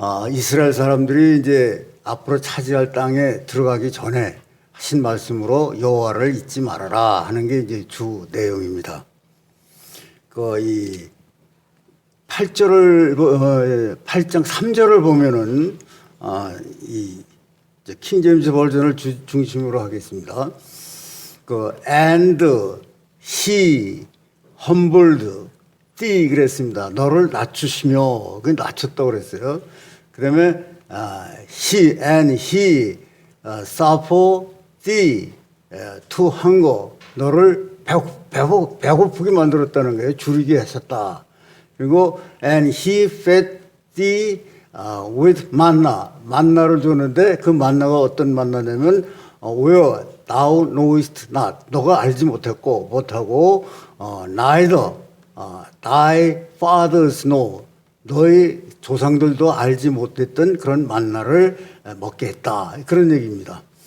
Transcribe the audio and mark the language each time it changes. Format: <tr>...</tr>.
<ko>이스라엘 사람들이 이제 앞으로 차지할 땅에 들어가기 전에 하신 말씀으로 여호와를 잊지 말아라 하는 게 이제 주 내용입니다. 이 8장 3절을 보면은 이 킹제임스 버전을 중심으로 하겠습니다.</ko> <en>And he humbled thee</en> <ko>그랬습니다. 너를 낮추시며 그 낮췄다고 그랬어요. 그다음에</ko> <en>he suffered thee to hunger</en> <ko>너를 배고프게 만들었다는 거예요. 줄이게 하셨다. 그리고</ko> <en>and he fed thee with manna</en> <ko>만나를 줬는데 그 만나가 어떤 만나냐면</ko> <en>where thou knowest not</en> <ko>너가 알지 못하고</ko> <en>neither thy fathers know</en> <ko>너희 조상들도 알지 못했던 그런 만나를 먹게 했다 그런 얘기입니다.</ko>